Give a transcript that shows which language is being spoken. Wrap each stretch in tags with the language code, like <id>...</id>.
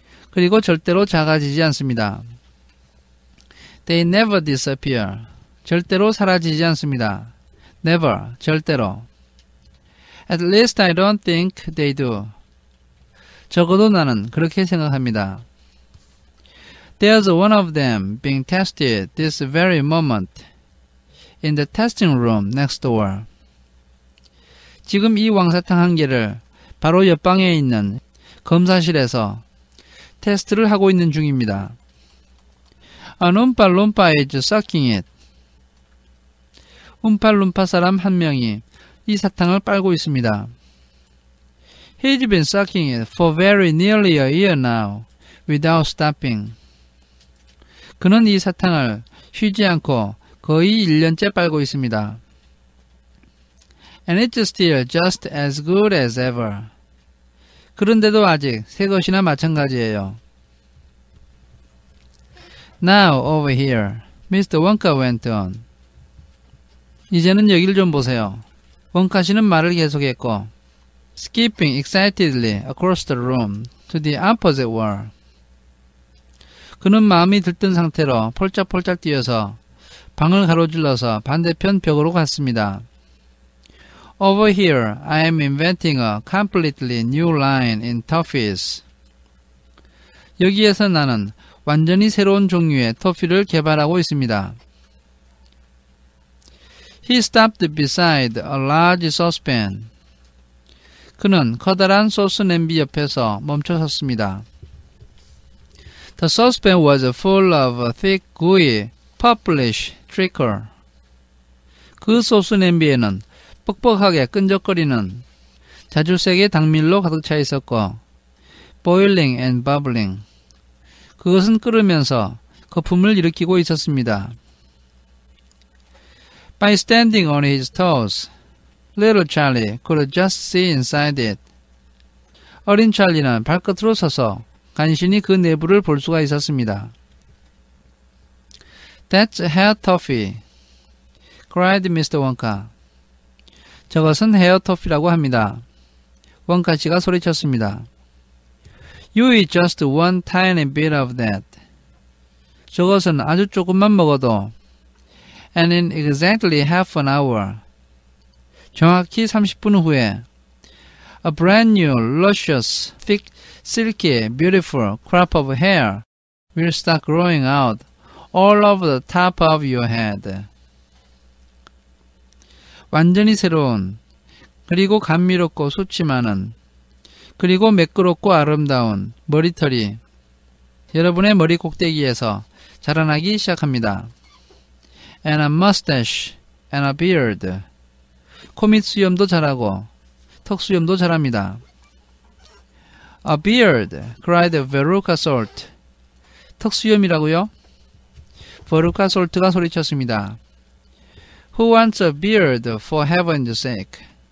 <ko>그리고 절대로 작아지지 않습니다.</ko> <en>They never disappear.</en> <ko>절대로 사라지지 않습니다.</ko> <en>Never,</en> <ko>절대로.</ko> <en>At least I don't think they do.</en> <ko>적어도 나는 그렇게 생각합니다.</ko> <en>There's one of them being tested this very moment in the testing room next door.</en> <ko>지금 이 왕사탕 한 개를 바로 옆방에 있는 검사실에서 테스트를 하고 있는 중입니다.</ko> <en>An Oompa Loompa is sucking it.</en> <ko>움팔룸파 사람 한 명이 이 사탕을 빨고 있습니다.</ko> <en>He's been sucking it for very nearly a year now, without stopping.</en> <ko>그는 이 사탕을 쉬지 않고 거의 1년째 빨고 있습니다.</ko> <en>And it's still just as good as ever.</en> <ko>그런데도 아직 새 것이나 마찬가지예요.</ko> <en>Now over here, Mr. Wonka went on.</en> <ko>이제는 여길 좀 보세요. 원카 씨는 말을 계속했고</ko> <en>skipping excitedly across the room to the opposite wall.</en> <ko>그는 마음이 들뜬 상태로 폴짝폴짝 뛰어서 방을 가로질러서 반대편 벽으로 갔습니다.</ko> <en>Over here, I am inventing a completely new line in toffees.</en> <ko>여기에서 나는 완전히 새로운 종류의 토피를 개발하고 있습니다.</ko> <en>He stopped beside a large saucepan.</en> <ko>그는 커다란 소스 냄비 옆에서 멈춰섰습니다.</ko> <en>The saucepan was full of a thick, gooey, purplish treacle.</en> <ko>그 소스 냄비에는 뻑뻑하게 끈적거리는 자주색의 당밀로 가득 차 있었고</ko> <en>boiling and bubbling.</en> <ko>그것은 끓으면서 거품을 일으키고 있었습니다.</ko> <en>By standing on his toes, little Charlie could just see inside it.</en> <ko>어린 찰리는 발끝으로 서서 간신히 그 내부를 볼 수가 있었습니다.</ko> <en>That's hair toffee, cried Mr. Wonka.</en> <ko>저것은 헤어 토피라고 합니다. 원카 씨가 소리쳤습니다.</ko> <en>You eat just one tiny bit of that.</en> <ko>저것은 아주 조금만 먹어도</ko> <en>And in exactly half an hour.</en> <ko>정확히 30분 후에</ko> <en>A brand new, luscious, thick, silky, beautiful crop of hair will start growing out all over the top of your head.</en> <ko>완전히 새로운, 그리고 감미롭고 수치많은, 그리고 매끄럽고 아름다운 머리털이 여러분의 머리 꼭대기에서 자라나기 시작합니다.</ko> <en>And a mustache and a beard.</en> <ko>코밑 수염도 자라고 턱 수염도 자랍니다.</ko> <en>A beard, cried Veruca Salt.</en> <ko>턱 수염이라고요? Veruca Salt가 소리쳤습니다.</ko> <en>Who wants a beard for heaven's sake?</en>